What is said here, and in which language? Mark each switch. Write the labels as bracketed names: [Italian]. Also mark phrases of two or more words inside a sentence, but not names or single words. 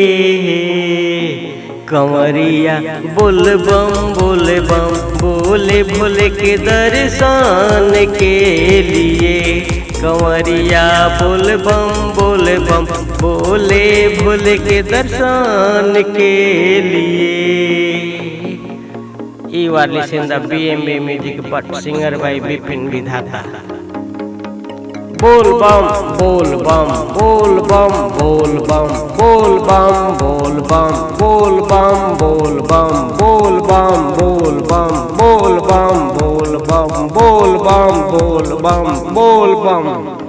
[Hindi] कंवरिया बोल बम बोले बम, बोले भोले के दर्शन के लिए कंवरिया बोल बम बोले बम, बोले भोले के दर्शन के लिए। [English] You are listening the BMB music but singer by Bipin Vidhata। [Hindi] बोल बम बोल बम बोल बम बोल बम बोल बम बोल बम बोल बम बोल बम बोल बम बोल बम बोल बम बोल बम बोल बम बोल बम बोल बम।